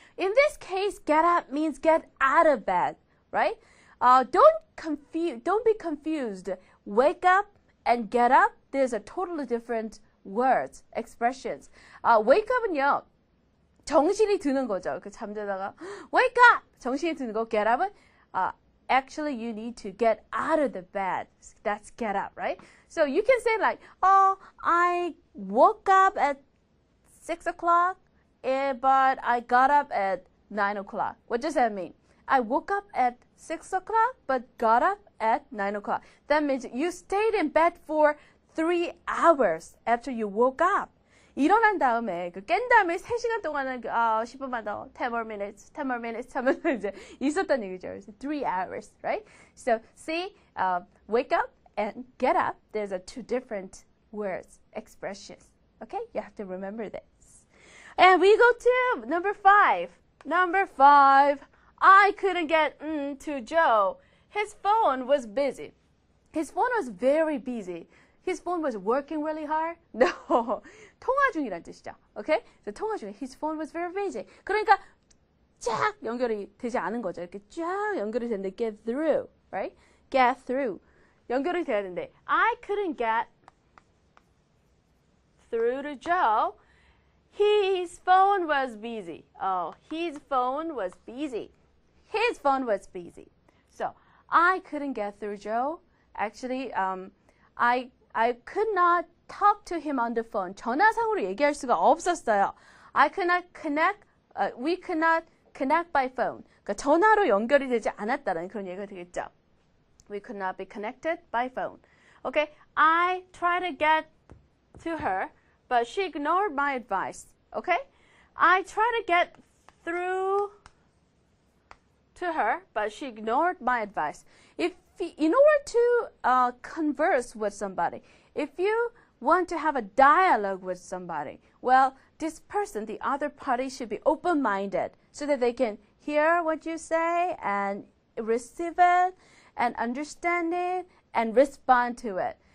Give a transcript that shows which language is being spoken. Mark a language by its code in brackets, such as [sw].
[en] In this case, get up means get out of bed, right? Don't be confused. Wake up and get up, there's a totally different words, expressions. [ko] Wake up은요, 정신이 드는 거죠. 그 잠자다가 wake up! 정신이 드는 거. [en] Get up은 actually you need to get out of the bed. That's get up, right? So you can say like, oh, I woke up at 6 o'clock but I got up at 9 o'clock. What does that mean? I woke up at 6 o'clock, but got up at 9 o'clock. That means you stayed in bed for 3 hours after you woke up. [ko] 일어난 다음에 깬 다음에 3시간 동안은 10분만 더 [en] 10 more minutes [ko] 하면서 이제 있었던 얘기죠. [en] 3 hours, right? So see, wake up and get up. There's two different words, expressions. Okay, you have to remember this. And we go to number 5. Number 5. I couldn't get to Joe. His phone was busy. His phone was very busy. His phone was working really hard? [ko] No. 통화 중이란 뜻이죠. Okay? [en] So [ko] 통화 중에 [en] his phone was very busy. [ko] 그러니까 쫙 연결이 되지 않은 거죠. 이렇게 쫙 연결이 되는데 get through, right? [en] Get through. [ko] 연결이 돼야 되는데 [en] I couldn't get through to Joe. His phone was busy. Oh, his phone was busy. His phone was busy. So, I couldn't get through Joe. Actually, I could not talk to him on the phone. [ko] 전화상으로 얘기할 수가 없었어요. [en] I could not connect. We could not connect by phone. [ko] 그러니까 전화로 연결이 되지 않았다는 그런 얘기가 되겠죠. [en] We could not be connected by phone. Okay, I tried to get to her, but she ignored my advice. Okay, I tried to get through to her, but she ignored my advice. In order to converse with somebody, if you want to have a dialogue with somebody, well, this person, the other party, should be open-minded so that they can hear what you say and receive it and understand it and respond to it.